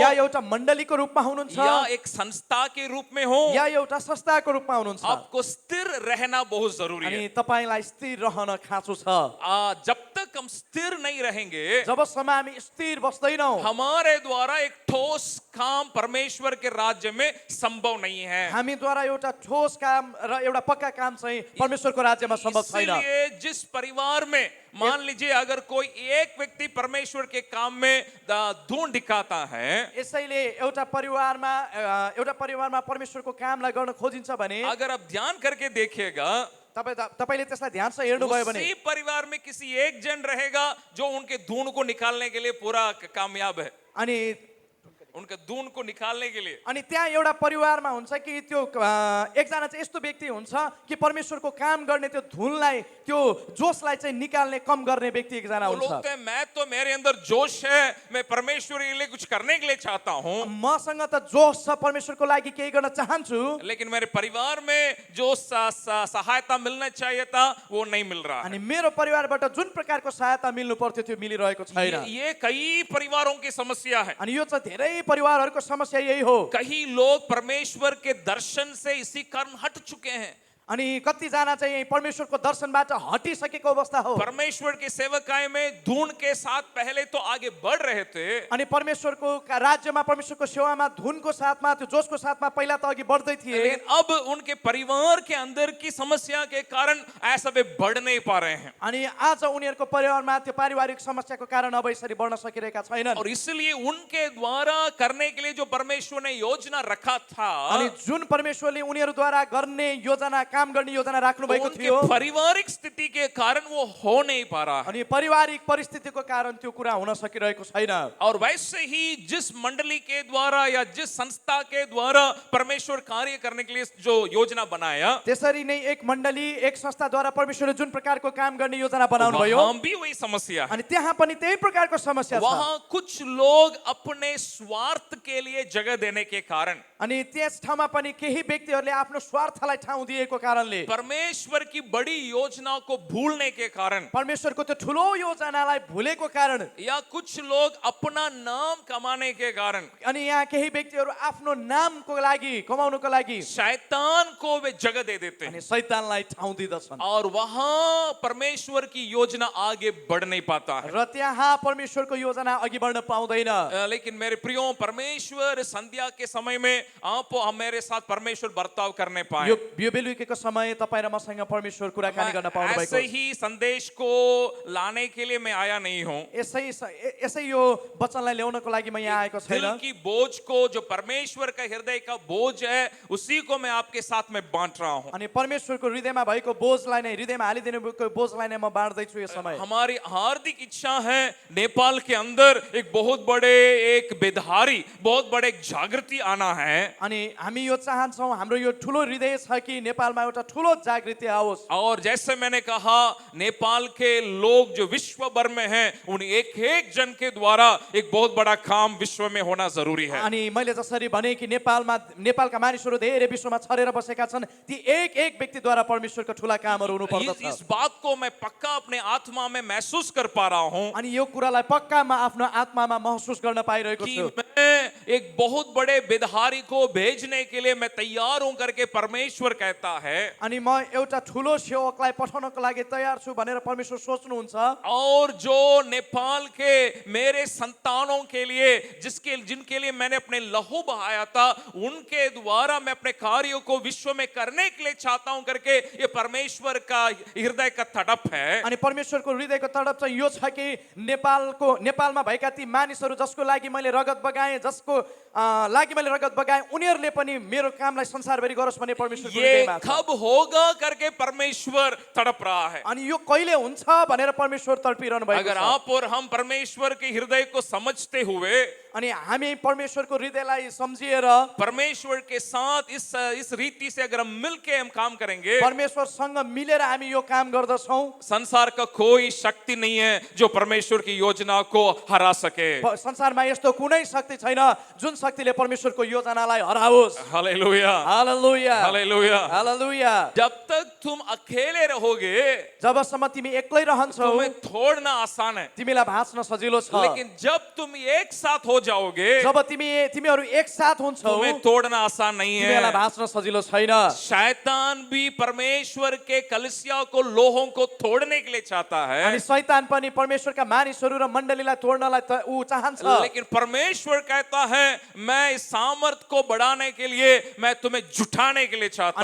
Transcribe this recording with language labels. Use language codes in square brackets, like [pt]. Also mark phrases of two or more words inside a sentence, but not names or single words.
[ne] या एउटा मण्डलीको रूपमा हुनुहुन्छ [hi] या एक संस्था के रूप में हो, [ne] या एउटा संस्थाको रूपमा हुनुहुन्छ, [hi] आपको स्थिर रहना बहुत जरूरी [ne] अनि [hi] है। [ne] तपाईलाई स्थिर रहन खाँचो छ। [hi] जब तक हम स्थिर नहीं रहेंगे, [ne] जबसम्म हामी स्थिर बस्दैनौँ [hi] हमारे द्वारा एक ठोस काम परमेश्वर के राज्य में संभव नहीं है। [ne] हामीद्वारा एउटा ठोस काम र एउटा पक्का काम चाहिँ परमेश्वरको राज्यमा सम्भव छैन। [hi] इसलिए जिस परिवार में मान लीजिए अगर कोई एक व्यक्ति परमेश्वर के काम में धून दिखाता है, [ne] यसैले एउटा परिवारमा परमेश्वरको कामलाई गर्न खोजिन्छ भने, [hi] अगर आप ध्यान करके देखिएगा, [ne] तपाईले त्यसलाई ध्यानसँग हेर्नुभयो भने [hi] उसी परिवार में किसी एक जन रहेगा जो उनके धून को निकालने के लिए पूरा कामयाब है। [ne] अनि [hi] उनके धून को निकालने के लिए [ne] अनि त्यहाँ एउटा परिवारमा हुन्छ कि त्यो एकजना चाहिँ यस्तो व्यक्ति हुन्छ कि परमेश्वरको काम गर्ने त्यो धुनलाई त्यो जोशलाई चाहिँ निकाल्ने कम गर्ने व्यक्ति एकजना [hi] वो [ne] हुन्छ। [hi] लोग तो मैं तो मेरे अंदर जोश है, मैं परमेश्वर के लिए कुछ करने के लिए चाहता हूँ, [ne] मसँग त जोश छ परमेश्वरको लागि केही गर्न चाहन्छु, [hi] लेकिन मेरे परिवार में जो सहायता मिलना चाहिए था वो नहीं मिल रहा है। [ne] अनि मेरो परिवारबाट जुन प्रकारको सहायता मिल्नु पर्थ्यो त्यो मिलिरहेको छैन। [hi] ये कई परिवारों की समस्या है। [ne] अनि यो चाहिँ धेरै परिवारहरूको समस्या यही हो। [hi] कई लोग परमेश्वर के दर्शन से इसी कारण हट चुके हैं। [ne] अनि कतिजना चाहिँ परमेश्वरको दर्शनबाट हटिसकेको अवस्था हो। [hi] परमेश्वर की सेवकाई में धुन के साथ पहले तो आगे बढ़ रहे थे, [ne] अनि परमेश्वरको राज्यमा परमेश्वरको सेवामा धुनको साथमा त्यो जोशको साथमा पहिला त अघि बढ्दै थिए, [hi] लेकिन अब उनके परिवार के अंदर की समस्या के कारण ऐसा वे बढ़ नहीं पा रहे हैं। [ne] अनि आज उनीहरूको परिवारमा त्यो पारिवारिक समस्याको कारण अब यसरी बढ्न सकिरहेका छैनन्। [hi] और इसलिए उनके द्वारा करने के लिए जो परमेश्वर ने योजना रखा था, [ne] अनि जुन परमेश्वरले उनीहरूद्वारा गर्ने योजना काम गर्ने योजना राख्नु भएको थियो, [hi] उनके पारिवारिक स्थिति के कारण वो हो नहीं पा रहा है। [ne] अनि पारिवारिक परिस्थितिको कारण त्यो कुरा हुन सकिरहेको छैन। [hi] और वैसे ही जिस मंडली के द्वारा या जिस संस्था के द्वारा परमेश्वर कार्य करने के लिए जो योजना बनाया, [ne] त्यसरी नै एक मण्डली एक संस्थाद्वारा परमेश्वरले जुन प्रकारको काम गर्ने योजना बनाउनु भयो, [hi] वहां भी वही समस्या है। [ne] अनि त्यहाँ पनि त्यही प्रकारको समस्या छ। [hi] वहां कुछ लोग अपने स्वार्थ के लिए जगह देने के कारण [ne] अनि त्यस ठाउँमा पनि केही व्यक्तिहरूले आफ्नो स्वार्थलाई ठाउँ दिएको कारणले, [hi] परमेश्वर की बड़ी योजना को भूलने के कारण, [ne] परमेश्वरको त्यो ठुलो योजनालाई भुलेको कारण, [hi] या कुछ लोग अपना नाम कमाने के कारण [ne] अनि यहाँ केही व्यक्तिहरू आफ्नो नामको लागि, कमाउनको लागि [hi] शैतान को वे जगह दे देते हैं [ne] अनि शैतानलाई ठाउँ दिँदछन् [hi] और वहां परमेश्वर की योजना आगे बढ़ नहीं पाता है। [ne] र त्यहाँ परमेश्वरको योजना अघि बढ्न पाउँदैन। [hi] लेकिन मेरे प्रियो, परमेश्वर संध्या के समय में आप मेरे साथ परमेश्वर बर्ताव करने पाए। [ne] यो बेलुकीको समय तपाईँ र मसँग परमेश्वर कुराकानी गर्न पाउनु भएको। [hi] ऐसे ही संदेश को लाने के लिए मैं आया नहीं हूँ। [ne] यसै यो वचनलाई ल्याउनको लागि म यहाँ आएको [hi] दिल [ne] छैन। [hi] की बोझ को, जो परमेश्वर का हृदय का बोझ है, उसी को मैं आपके साथ में बांट रहा हूँ। [ne] अनि परमेश्वरको हृदयमा भएको बोझलाई नै, हृदयमा हालिदिनु भएको बोझलाई नै म बाँड्दैछु यो समय। [hi] हमारी हार्दिक इच्छा है नेपाल के अंदर एक बहुत बड़े एक बेधारी, बहुत बड़े एक जागृति आना है। [ne] अनि हामी यो चाहन्छौँ, हाम्रो यो ठुलो हृदय छ कि नेपालमा एउटा ठुलो जागृति आओस्। [hi] और जैसे मैंने कहा, नेपाल के लोग जो विश्व भर में हैं, उन एक एक जन के द्वारा एक बहुत बड़ा काम विश्व में होना जरूरी है। [ne] अनि मैले जसरी भने कि नेपालका मानिसहरू धेरै विश्वमा छरेर बसेका छन्, ती एक एक व्यक्तिद्वारा परमेश्वरको ठुला कामहरू हुनुपर्दछ। [hi] इस बात को मैं पक्का अपने आत्मा में महसूस कर पा रहा हूँ [ne] अनि यो कुरालाई पक्का म आफ्नो आत्मामा महसुस गर्न पाइरहेको [hi] कि [ne] छु [hi] मैं एक बहुत बड़े बेधारी को भेजने के लिए मैं तैयार हूं करके परमेश्वर कहता है। [ne] अनि म एउटा ठुलो सेवकलाई पठाउनको लागि तयार छु भनेर परमेश्वर सोच्नुहुन्छ। [hi] और जो नेपाल के मेरे संतानों के लिए, जिनके लिए मैंने अपने लहू बहाया था, उनके द्वारा मैं अपने कार्यों को विश्व में करने के लिए चाहता हूं करके ये परमेश्वर का हृदय का तड़प है। [ne] अनि परमेश्वरको हृदयको तडप चाहिँ यो छ कि नेपालमा भएका ती मानिसहरू जसको लागि मैले रगत बगाएँ, जसको लागि मैले रगत बगाएँ, उनीहरूले पनि मेरो कामलाई संसारभरि गरोस् भन्ने परमेश्वरको [hi] ये [ne] हृदयमा छ। [hi] कब होगा करके परमेश्वर तड़प रहा है। [ne] अनि यो कहिले हुन्छ भनेर परमेश्वर तडपिरहनु भएको [hi] अगर [ne] छ। [hi] आप और हम परमेश्वर के हृदय को समझते हुए, [ne] अनि हामी परमेश्वरको हृदयलाई सम्झिएर [hi] परमेश्वर के साथ इस रीति से अगर हम मिलके हम काम करेंगे, [ne] परमेश्वरसँग मिलेर हामी यो काम गर्दछौँ, [hi] संसार का कोई शक्ति नहीं है जो परमेश्वर की योजना को हरा सके। [ne] संसारमा यस्तो कुनै शक्ति छैन जुन शक्तिले परमेश्वरको योजनालाई हराओस्। [hi] हालेलुया, [ne] हालेलुया, [hi] हालेलुया। [ne] हालेलुया। [hi] जब तक तुम अकेले रहोगे, [ne] जबसम्म तिमी एक्लै रहन्छौ, [hi] तुम्हें छोड़ना आसान है, [ne] तिमीलाई भाँच्न सजिलो छ। [hi] लेकिन जब तुम एक साथ हो जाओगे, [ne] जब तिमीहरू एक साथ हुन्छौ, [hi] तुम्हें तोड़ना आसान नहीं [ne] तिमीलाई [hi] है। [ne] भाँच्न सजिलो छैन। [hi] शैतान भी परमेश्वर के कलीसिया को, लोगों को तोड़ने के लिए चाहता है, [ne] अनि शैतान पनि परमेश्वरका मानिसहरू र मण्डलीलाई तोड्नलाई ऊ चाहन्छ। [hi] लेकिन परमेश्वर कहता है, मैं इस सामर्थ को बढ़ाने के लिए मैं तुम्हें जुटाने के लिए चाहता